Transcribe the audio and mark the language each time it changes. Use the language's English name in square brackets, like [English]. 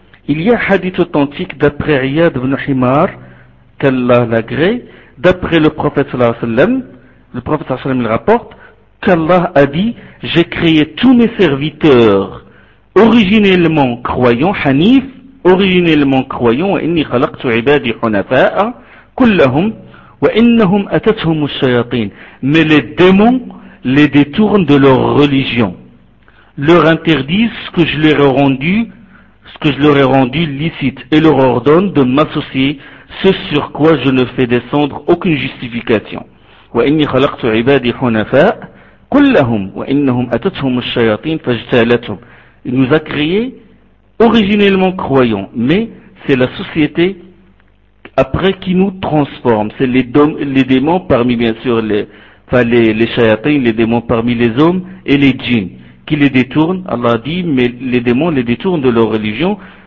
[French] Il y a un hadith authentique d'après Iyad ibn Himar, qu'Allah l'agré, d'après le prophète sallallahu alayhi wa sallam, le prophète sallallahu alayhi wa sallam rapporte, qu'Allah a dit, j'ai créé tous mes serviteurs originellement croyants, hanif, originellement croyants, [Arabic] وإني خلقت عبادي حنفاء كلهم وإنهم أتتهم الشياطين. [French] Mais les démons les détournent de leur religion, leur interdisent ce que je leur ai rendu licite et leur ordonnent de m'associer ce sur quoi je ne fais descendre aucune justification. [Arabic] وإني خلقت عبادي حنفاء كلهم وإنهم أتتهم الشياطين فاجتالتهم. [French] Il nous a créés originellement croyants, mais c'est la société après qui nous transforme. C'est les démons parmi, bien sûr, les shayatins, les démons parmi les hommes et les djinns qui les détournent. Allah dit, mais les démons les détournent de leur religion.